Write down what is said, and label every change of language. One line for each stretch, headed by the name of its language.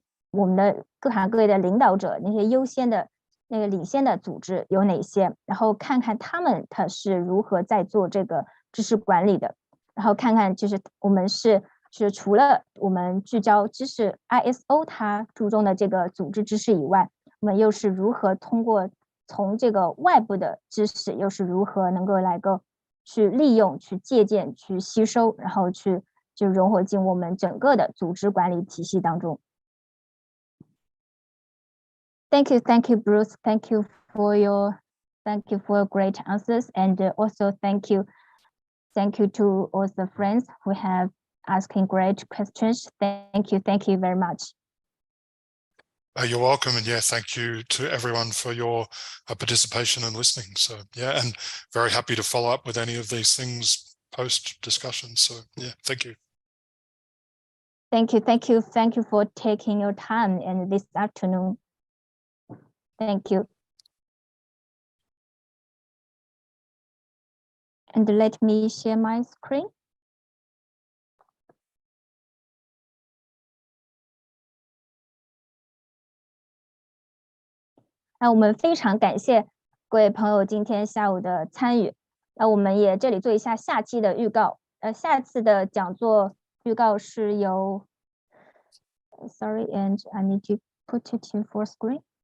Chinese: 我们的各行各业的领导者那些优先的那个领先的组织有哪些，然后看看他是如何在做这个知识管理的，然后看看就是我们是除了我们聚焦知识 ISO 它注重的这个组织知识以外，我们又是如何从这个外部的知识又是如何能够去利用、去借鉴、去吸收，然后就融合进我们整个的组织管理体系当中。
English: Thank you, Bruce. Thank you for your great answers, and also thank you to all the friends who have asking great questions. Thank you very much. You're welcome, and yeah, thank you to everyone for your participation and listening. So yeah, and very happy to follow up with any of these things post discussion. So yeah, thank you. Thank you for taking your time and this afternoon. Thank you. And let me share my screen.
Chinese: 那我们非常感谢各位朋友今天下午的参与。那我们也这里做一下下期的预告。下次的讲座预告是由
English: Sorry, and I need to put it in full screen.